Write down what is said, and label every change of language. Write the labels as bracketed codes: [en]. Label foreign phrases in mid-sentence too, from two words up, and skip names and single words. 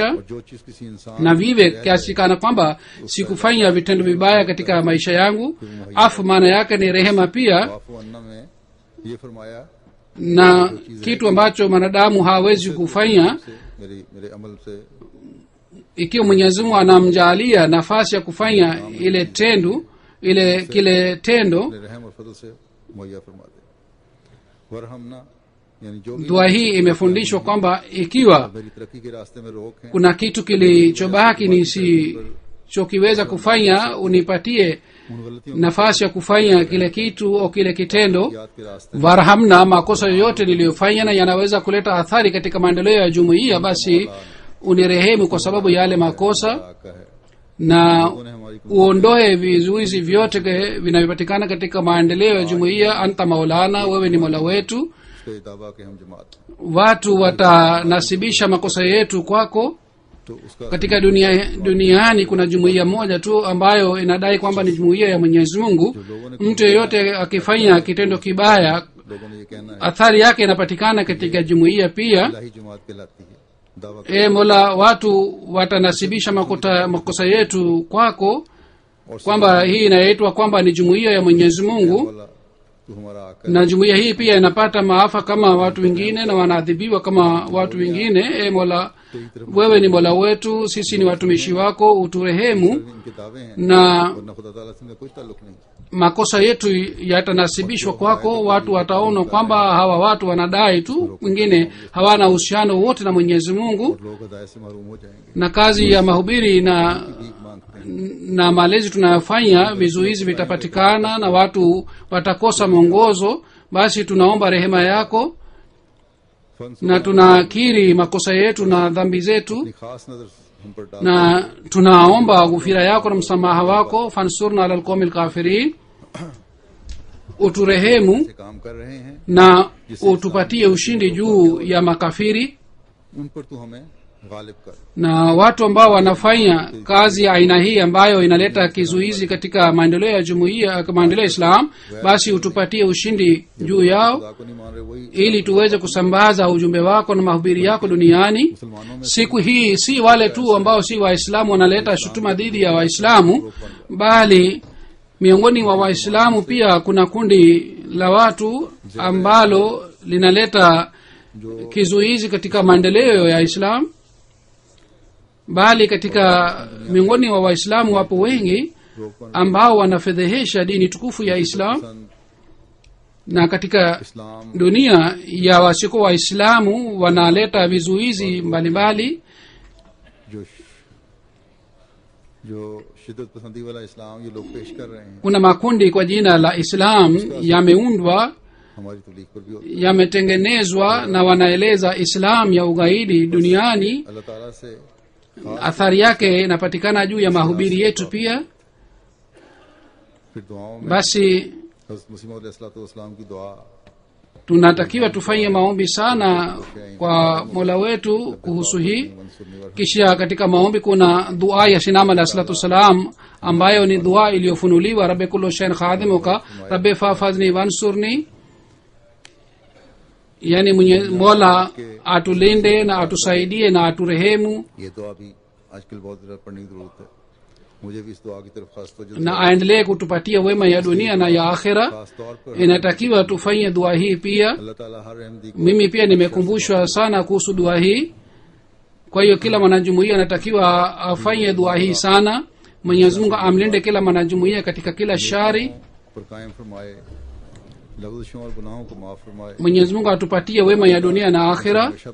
[hi] और जो चीज किसी इंसान [sw] na vive kiasi kana kwamba sikufanya vitendo vibaya katika maisha yangu. Afu maana yake ni rehema pia, [ar] واعف عنا [hi] में ये फरमाया [sw] na kitu ambacho mwanadamu hawezi kufanya [hi] से मेरे अमल से [sw] ikiwa Mwenyezi Mungu anamjalia nafasi ya kufanya kile tendo. [hi] अपने रहम और फजल से मुहैया फरमा दे। वरहमना यानी जो भी [sw] Dua hii imefundishwa kwamba ikiwa [hi] मेरी तरक्की के रास्ते में रोक है, [sw] kuna kitu kilichobaki nisichokiweza kufanya, unipatie [hi] उन गलतियों [sw] nafasi ya kufanya kile kitu au kile kitendo. [hi] याद के रास्ते [sw] Warhamna, makosa yoyote niliyofanya na yanaweza kuleta athari katika maendeleo ya jumuiya, basi unirehemu kwa sababu ya yale makosa, [hi] का है, [sw] na [hi] उन्हें हमारी [sw] uondoe vizuizi vyote vinavyopatikana katika maendeleo ya jumuiya. [ar] أنت مولانا, [sw] wewe ni mola wetu. [hi] उसके दावा के हम जमात, [sw] Watu watanasibisha makosa yetu kwako. [hi] तो उसका [sw] Katika duniani kuna jumuiya moja tu ambayo inadai kwamba ni jumuiya ya Mwenyezi Mungu. Mtu yeyote akifanya kitendo kibaya, [hi] लोगों ने ये कहना है [sw] athari yake inapatikana katika jumuiya pia. [hi] इलाही जमात कहलाती है। दावा [sw] Mola, watu watanasibisha makosa yetu kwako, [hi] और [sw] kwamba hii inaitwa kwamba ni jumuiya ya Mwenyezi Mungu, [hi] वाला तू हमारा आका [sw] na jumuiya hii pia inapata maafa kama watu wengine na wanaadhibiwa kama watu wengine. Mola, wewe ni mola wetu, sisi ni watumishi wako, uturehemu, [hi] इनके दावे हैं [sw] na [hi] वरना खुदा ताला से इनका कोई ताल्लुक नहीं। [sw] makosa yetu yatanasibishwa kwako. Watu wataona kwamba hawa watu wanadai tu, wengine hawana uhusiano wote na Mwenyezi Mungu, [hi] और लोग हदायत से महरूम हो जाएंगे, [sw] na kazi ya mahubiri [hi] भीख मांगते हैं। [sw] na malezi tunayofanya, vizuizi vitapatikana na watu watakosa mwongozo. Basi tunaomba rehema yako na tunakiri makosa yetu na dhambi zetu, [hi] अपनी खास नजर हम पर डाल, [sw] na tunaomba ghufira yako na msamaha wako. [ar] فانصرنا على القوم الكافرين, uturehemu [hi] से काम कर रहे हैं, [sw] na utupatie ushindi juu ya makafiri. [hi] उन पर तू हमें गालिब कर। [sw] Na watu ambao wanafanya kazi ya aina hii ambayo inaleta kizuizi katika maendeleo ya jumuiya, maendeleo ya Islam, basi utupatie ushindi juu yao, [hi] खुदा को नहीं मान रहे वही [sw] ili tuweze kusambaza ujumbe wako na mahubiri yako duniani. [hi] मुसलमानों में [sw] Siku hii si wale tu ambao si Waislamu wanaleta shutuma dhidi ya Waislamu, bali miongoni mwa Waislamu pia kuna kundi la watu ambalo linaleta kizuizi katika maendeleo ya Islam, bali katika miongoni mwa Waislamu wapo wengi ambao wanafedhehesha dini tukufu ya Islam, na katika [hi] इस्लाम [sw] dunia ya wasiko Waislamu wanaleta vizuizi mbalimbali. [hi] जो शिद्दत पसंदी वाला इस्लाम ये लोग पेश कर रहे हैं, [sw] Kuna makundi kwa jina la Islam yameundwa, [hi] हमारी तबलीग पर भी होता [sw] yametengenezwa na wanaeleza Islam ya ugaidi duniani. [hi] है। अल्लाह ताला से [sw] Athari yake inapatikana juu ya mahubiri yetu pia. [hi] फिर दुआओं में [sw] Basi [hi] हज़रत मसीह मौद अलैहिस्सलाम की दुआ, [sw] tunatakiwa tufanye maombi sana kwa Mola wetu kuhusu hii. [hi] मंसूर [sw] Kisha katika maombi kuna dua ya Sinama [ar] عليه الصلاة والسلام, [sw] ambayo ni dua iliyofunuliwa, [ar] رب كل شيء خادمك رب فاحفظني وانصرني, [sw] yani Mola atulinde na atusaidie na aturehemu, [hi] ये दुआ भी आजकल बहुत ज़्यादा पढ़ने की जरूरत है। मुझे भी इस दुआ की तरफ खास तवज्जो [sw] na aendelee kutupatia wema ya dunia na ya akhera. [hi] खास तौर पर [sw] Inatakiwa tufanye dua hii pia. [hi] अल्लाह ताला हर अहमदी को [sw] Mimi pia nimekumbushwa sana kuhusu dua hii, kwa hiyo kila mwanajumuiya anatakiwa afanye dua hii sana. Mwenyezi Mungu amlinde kila mwanajumuiya katika kila shari. [hi] पर कायम फरमाए, लफ्ज़ों और गुनाहों को माफ फरमाए, [sw] Mwenyezi Mungu atupatie wema ya dunia na akhera.